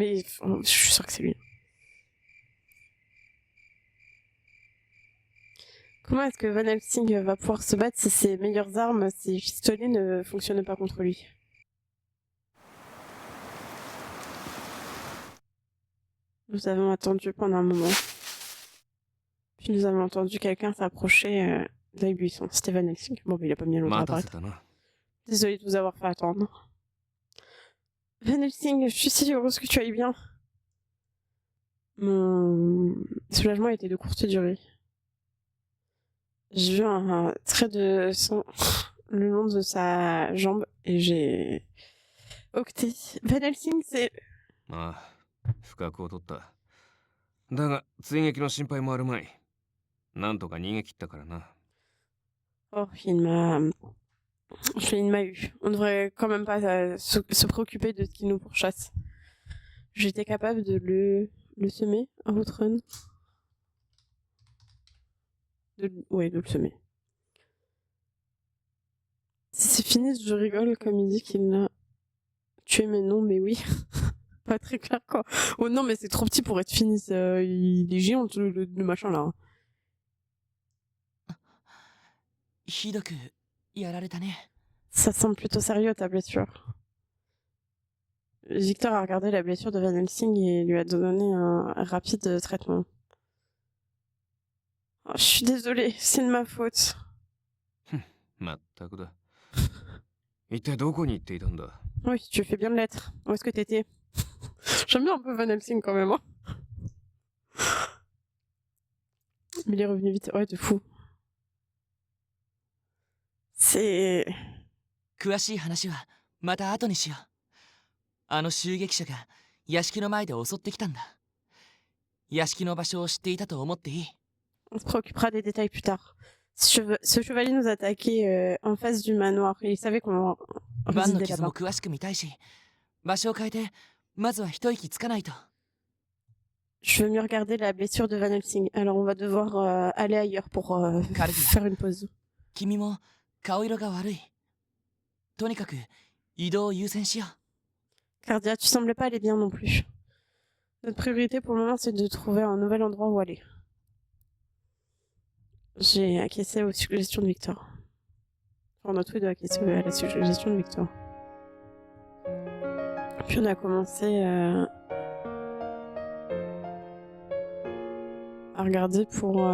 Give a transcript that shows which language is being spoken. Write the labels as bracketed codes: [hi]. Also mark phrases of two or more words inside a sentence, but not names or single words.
[fr] Mais je suis sûre que c'est lui. Comment est-ce que Van Helsing va pouvoir se battre si ses meilleures armes, ses pistolets ne fonctionnent pas contre lui? Nous avons attendu pendant un moment. Puis nous avons entendu quelqu'un s'approcher d'un buisson. C'était Van Helsing. Bon, mais il a pas mis l'autre à [ja] 待たせ [fr] apparaître. [ja] たな [fr] Désolée de vous avoir fait attendre. Van Helsing, je suis si heureuse que tu ailles bien. Mon soulagement était de courte durée. J'ai vu un trait de sang le long de sa jambe et j'ai octé. Van Helsing, c'est... [ja] ああ不覚を取った。だが追撃の心配もあるまい。なんとか逃げ切ったからな。 [fr] Oh, il m'a eu. On devrait quand même pas se préoccuper de ce qui nous pourchasse. J'étais capable de le semer, un outrun. Ouais, de le semer. Si c'est fini, je rigole comme il dit qu'il l'a tué, mais non, mais oui. Pas très clair quoi. Oh non, mais c'est trop petit pour être fini. Il est géant le machin là. [ja] ひどくやられたね。 [fr] Ça semble plutôt sérieux ta blessure. Victor a regardé la blessure de Van Helsing et lui a donné un rapide traitement. Oh, je suis désolée, c'est de ma faute. [ja] まったくだ。一体どこに行っていたんだ？ [fr] Oui, tu fais bien de l'être. Où est-ce que t'étais? J'aime bien un peu Van Helsing quand même. Hein. Mais il est revenu vite. Ouais, de fou. C'est... [ja] 詳しい話はまた後にしよう。あの襲撃者が屋敷の前で襲ってきたんだ。屋敷の場所を知っていたと思っていい。 [fr] On se préoccupera des détails plus tard. Ce chevalier nous attaquait en face du manoir. Il savait qu'on [ja] バンの [fr] résidait [ja] 傷も [fr] là-bas. [ja] 詳しく見たいし、場所を変えてまずは一息つかないと。 [fr] Je veux mieux regarder la blessure de Van Helsing. Alors on va devoir aller ailleurs pour faire une pause. [ja] 君も顔色が悪い。とにかく移動を優先しよう。 [fr] Cardia, tu sembles pas aller bien non plus. Notre priorité pour le moment, c'est de trouver un nouvel endroit où aller. J'ai acquiescé aux suggestions de Victor. Enfin, on a tous les deux acquiescé à la suggestion de Victor. Puis on a commencé à regarder pour...